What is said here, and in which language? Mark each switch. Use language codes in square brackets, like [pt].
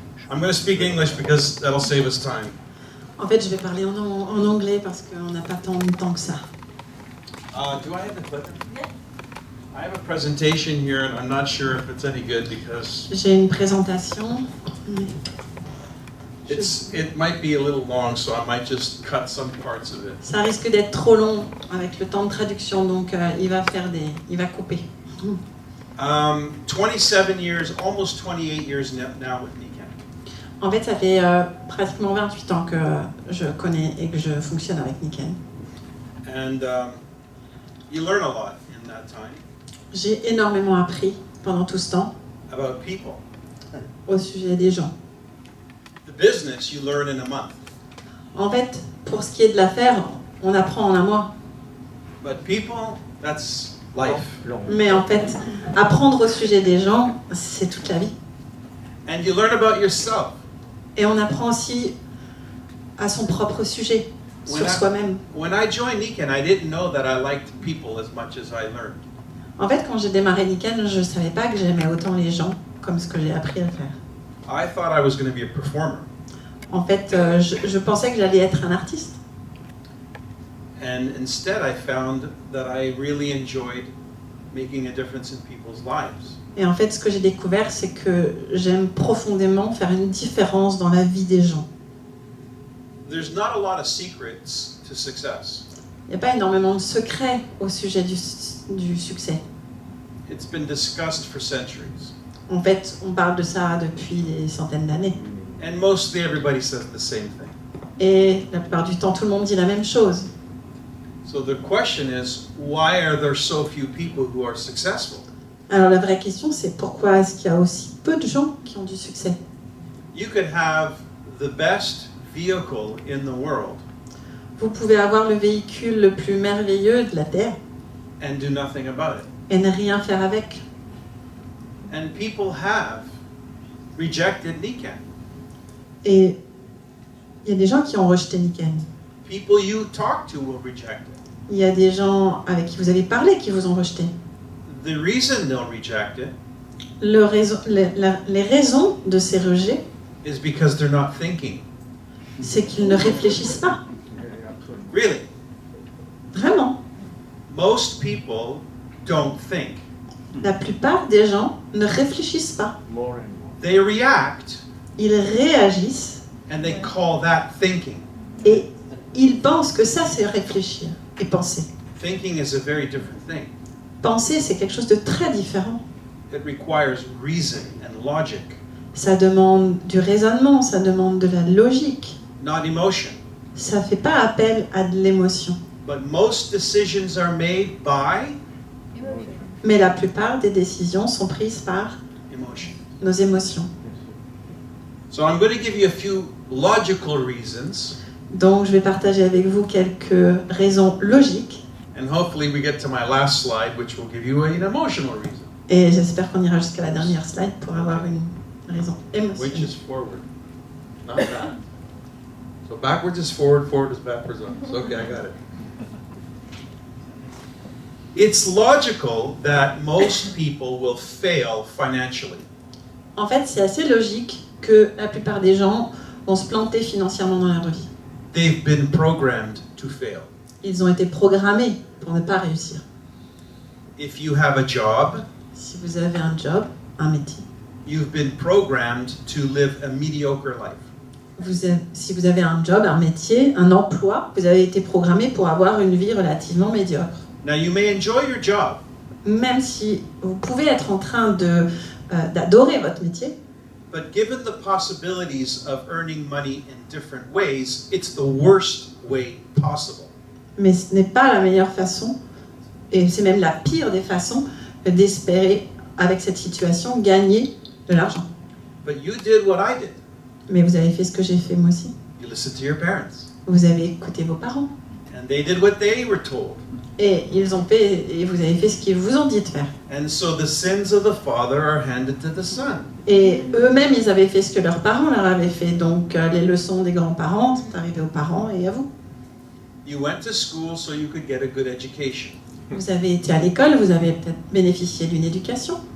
[en] I'm going to speak English because that'll save us time. [fr] En fait, je vais parler en anglais parce qu'on n'a pas tant de temps que ça. [en] Do I have the clip? I have a presentation here and I'm not sure if it's any good because [fr] J'ai une présentation. [en] it might be a little long, so I might just cut some parts of it. [fr] Ça risque d'être trop long avec le temps de traduction, donc il va couper. [en] 27 years, almost 28 years now with Nikken. [fr] En fait, ça fait pratiquement 28 ans que je connais et que je fonctionne avec Nikken. [en] And you learn a lot in that time [fr] J'ai énormément appris pendant tout ce temps [en] about people. [fr] au sujet des gens. [en] The business you learn in a month. [fr] En fait, pour ce qui est de l'affaire, on apprend en un mois. [en] But people, that's life. [fr] Mais en fait, apprendre au sujet des gens, c'est toute la vie. [en] And you learn about yourself. [fr] Et on apprend aussi à son propre sujet, sur soi-même. [en] When I joined Nikken, I didn't know that I liked people as much as I learned. [fr] En fait, quand j'ai démarré Nikken, je ne savais pas que j'aimais autant les gens comme ce que j'ai appris à faire. [en] I thought I was going to be a performer. [fr] En fait, je pensais que j'allais être un artiste. [en] And instead I found that I really enjoyed making a difference in people's lives. [fr] Et en fait, ce que j'ai découvert, c'est que j'aime profondément faire une différence dans la vie des gens. [en] There's not a lot of secrets to success. [fr] Il n'y a pas énormément de secrets au sujet du succès. [en] It's been discussed for centuries. [fr] En fait, on parle de ça depuis des centaines d'années. [en] And mostly everybody says the same thing. [fr] Et la plupart du temps, tout le monde dit la même chose. [en] So the question is, why are there so few people who are successful? [fr] Alors la vraie question, c'est pourquoi est-ce qu'il y a aussi peu de gens qui ont du succès? [en] You could have the best vehicle in the world [fr] Vous pouvez avoir le véhicule le plus merveilleux de la Terre [en] and do nothing about it. [fr] et ne rien faire avec. [en] And people have rejected Nikken. [fr] Et il y a des gens qui ont rejeté Nikken. [en] People you talk to will reject it. [fr] Il y a des gens avec qui vous avez parlé qui vous ont rejeté. [en] The reason they'll reject it [fr] Les raisons de ces rejets, [en] is because they're not thinking. [fr] c'est qu'ils ne réfléchissent pas. [en] Really, [fr] Vraiment. [en] most people don't think. [fr] La plupart des gens ne réfléchissent pas. [en] They react [fr] Ils réagissent [en] and they call that thinking. [fr] et ils pensent que ça, c'est réfléchir et penser. [en] Thinking is a very different thing. [fr] Penser, c'est quelque chose de très différent. [en] It requires reason and logic, [fr] Ça demande du raisonnement, ça demande de la logique. [en] not emotion. [fr] Ça ne fait pas appel à de l'émotion. [en] But most decisions are made by [fr] Mais la plupart des décisions sont prises par [en] emotion. [fr] nos émotions. [en] So I'm going to give you a few logical reasons, [fr] Donc je vais partager avec vous quelques raisons logiques [en] And hopefully we get to my last slide, which will give you an emotional reason. [fr] Et j'espère qu'on ira jusqu'à la dernière slide pour avoir une raison [en] Which [fr] émotionnelle. [en] is forward, not back. So backwards is forward, forward is backwards on. So, okay, I got it. It's logical that most people will fail financially. [fr] En fait, c'est assez logique que la plupart des gens vont se planter financièrement dans leur vie. [en] They've been programmed to fail. [fr] Ils ont été programmés pour ne pas réussir. [en] If you have a job, [fr] Si vous avez un job, un métier, [en] you've been programmed to live a mediocre life. [fr] si vous avez un job, un métier, un emploi, vous avez été programmé pour avoir une vie relativement médiocre. [en] Now, you may enjoy your job, [fr] Même si vous pouvez être en train d'adorer votre métier, [en] but given the possibilities of earning money in different ways, it's the worst way possible. [fr] mais ce n'est pas la meilleure façon, et c'est même la pire des façons, d'espérer, avec cette situation, gagner de l'argent. [en] But you did what I did. [fr] Mais vous avez fait ce que j'ai fait moi aussi. [en] You listened to your parents, [fr] Vous avez écouté vos parents. [en] and they did what they were told. [fr] Et ils ont fait, et vous avez fait ce qu'ils vous ont dit de faire. [en] And so the sins of the father are handed to the son. [fr] Et eux-mêmes, ils avaient fait ce que leurs parents leur avaient fait. Donc les leçons des grands-parents sont arrivées aux parents et à vous. [en] You went to school so you could get a good education. [fr] Vous avez été à l'école, vous avez peut-être bénéficié d'une éducation.